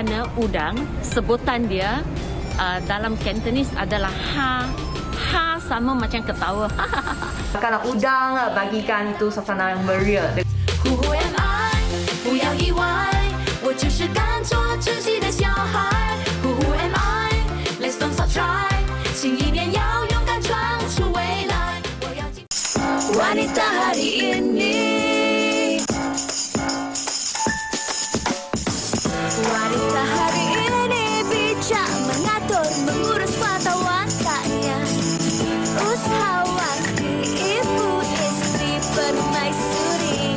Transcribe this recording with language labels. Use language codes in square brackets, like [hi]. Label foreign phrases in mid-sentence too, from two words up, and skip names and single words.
[ms] udang, sebutan dia dalam Cantonese adalah ha. Ha sama macam ketawa. Kalau udang bagikan itu suasana yang meriah. [en] Who am I？ [zh] 不要意外，我就是敢做自己的小孩。 [en] Who am I？ Let's don't stop try， [zh] 新一年要勇敢闯出未来。我要进。 [ms] Wanita hari ini。Wanita hari ini bijak mengatur mengurus mata wantanya. Usahawan ibu istri permaisuri.